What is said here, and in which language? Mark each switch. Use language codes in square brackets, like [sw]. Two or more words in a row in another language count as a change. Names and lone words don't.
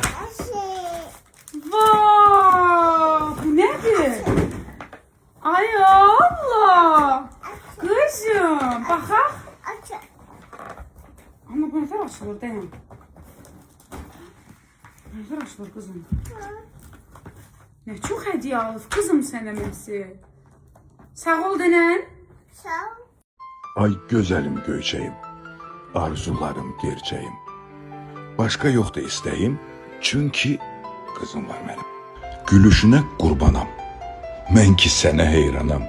[tr] Wow. Bu nedir? Ay Allah. Kızım. Bakak. Ama bu nefer açılır dayan. Nefer açılır kızım. [az] Nə çox hədiyyə alıb qızım sənə Mersi. Sağ ol denən. Ay gözəlim göyçəyim, arzularım gerçəyim. Başqa yoxdur istəyim, çünki qızım var mənim. Gülüşünə qurbanam, mən ki sənə heyranam.